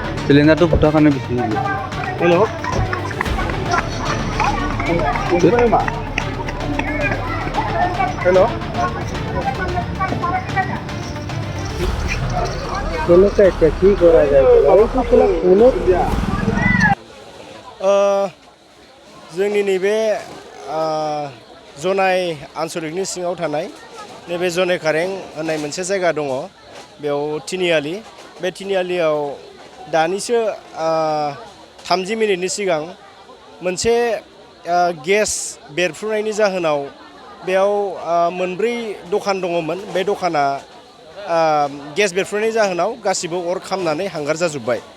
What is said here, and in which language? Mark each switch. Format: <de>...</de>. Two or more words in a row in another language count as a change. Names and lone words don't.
<as>सिलिंडारটো ফুটাৰ কাৰণে বেছি</as> <en>hello hello</en> <as>কেনেকৈ এতিয়া কি কৰা যায়</as> <brx>जोंनि नैबे जनाय आनसलिकनि सिङाव थानाय नैबे जनाय कारें होननाय मोनसे जायगा दङ बेयाव तिनिआलि बे तिनिआलियाव दानिसो 30 मिनिटनि सिगां मोनसे गेस बेरफ्रुनायनि जाहोनाव बेयाव मोनब्रै दखान दङमोन बे दखाना गेस बेरफ्रुनायनि जाहोनाव गासिबो अर खामनानै हांगार जाजोब्बाय</brx>